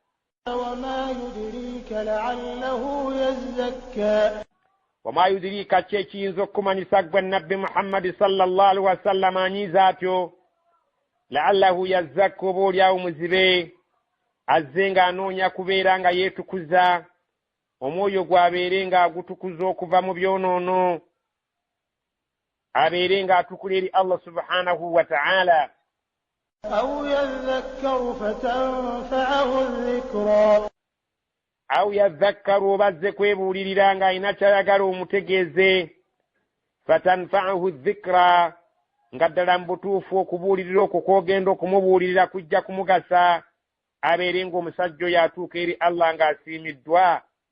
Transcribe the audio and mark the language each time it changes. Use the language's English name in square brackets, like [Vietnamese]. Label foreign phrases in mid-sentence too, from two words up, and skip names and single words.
[Arabic] وما يدريك, [Ganda] ki ekiyinza okukumanyisa gwe nabbi Muhammadi [Arabic] صلى الله عليه وسلم [Ganda] anyiiza atyo. [Arabic] لعله يزكى, [Ganda] oba olyawo muzibe azze ng'anoonya kubeera nga yeetukuza, omwoyo gw'abeere ng'agutukuza okuva mu byonoono, abeere ng'atukula eri [Arabic] الله سبحانه وتعالى. أو يذكر فتنفعه الذكرى. أو يذكر, [Ganda] bazze kwebuulirira ng'alina kyayagala omutegeeze. [Arabic] فتنفعه الذكرى, [Ganda] nga ddala mu butuufu okubuulirira okwo kw'ogenda okumubuulirira kujja kumugasa, abeere ng'omusajja oyo atuuka eri Allah ng'asiimiddwa.